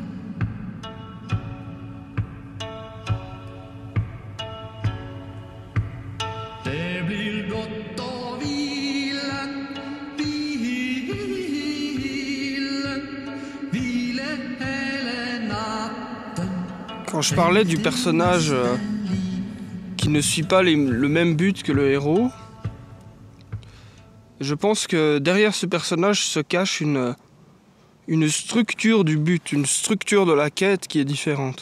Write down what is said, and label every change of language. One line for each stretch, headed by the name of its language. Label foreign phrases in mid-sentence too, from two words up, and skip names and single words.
Swedish: Det blir gott att vila, vila hela natten.
French: Quand je parlais du personnage qui ne suit pas le même but que le héros, je pense que derrière ce personnage se cache une structure du but, une structure de la quête qui est différente.